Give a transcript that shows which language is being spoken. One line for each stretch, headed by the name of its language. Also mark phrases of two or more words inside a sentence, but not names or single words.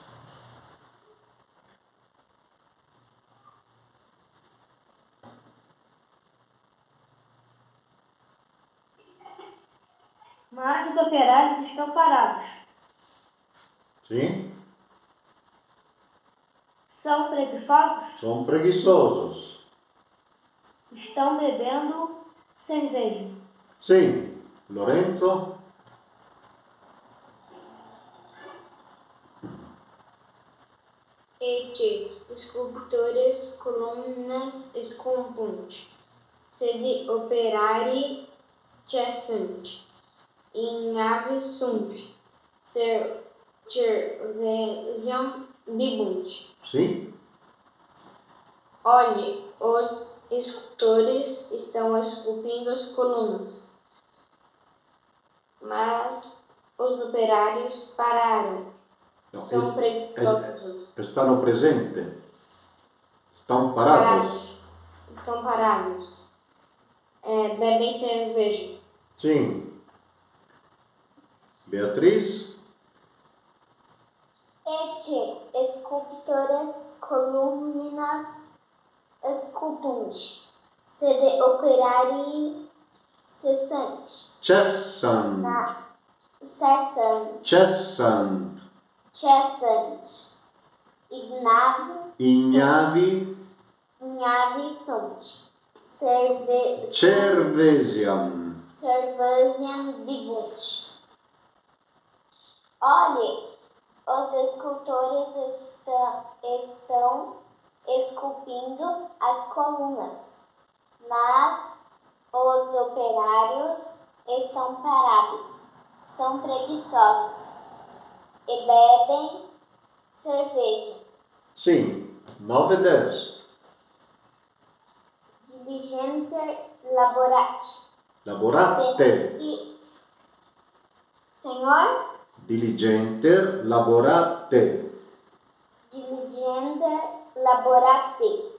Portuguese: Mas os operários estão parados. Sim? São preguiçosos. São preguiçosos. Estão bebendo cerveja. Sim. Lorenzo?
Latin: Et sculptores columnas scumpunt, sed operari cessant, ignavi sunt, cervesiam bibunt.
Portuguese: Sim? Olhe, os escultores estão esculpindo as colunas, mas os operários pararam. Não, São preguiçosos. está no presente. Estão parados. Estão parados. Bebem cerveja. Sim. Beatriz?
Latin: Et sculptores columnas sculpunt, sed operari cessant. Cessant. Cessant. Ignavi sunt. Cervesiam. Cervesiam bibunt.
Portuguese: Olhe, os escultores estão esculpindo as colunas, mas os operários estão parados. São preguiçosos e bebem cerveja. Sim. 9 e 10.
Latin: Diligenter laborati. Laborate.
Portuguese: Senhor,
Latin: Diligenter laborate. diligenter laborate.